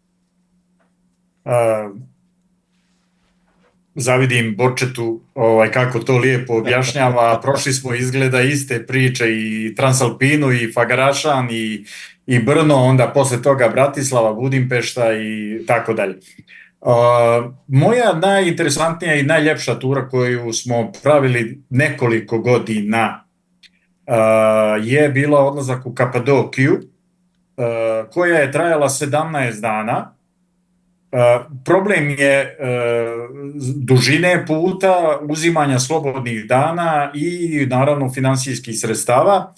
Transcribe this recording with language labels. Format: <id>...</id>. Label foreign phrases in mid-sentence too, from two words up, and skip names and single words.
<sr>Завидим Борчету како то лиепо објашњава, прошли смо изгледа исте приче и Трансалпину и Фагарашан и Брно, онда после тога Братислава, Будимпешта и тако дале. Моја најинтересантнија и најлепша тура коju смо правили неколико година je bila odlazak u Kapadokiju, koja je trajala 17 dana. Problem je dužine puta, uzimanja slobodnih dana i naravno finansijskih sredstava.</sr>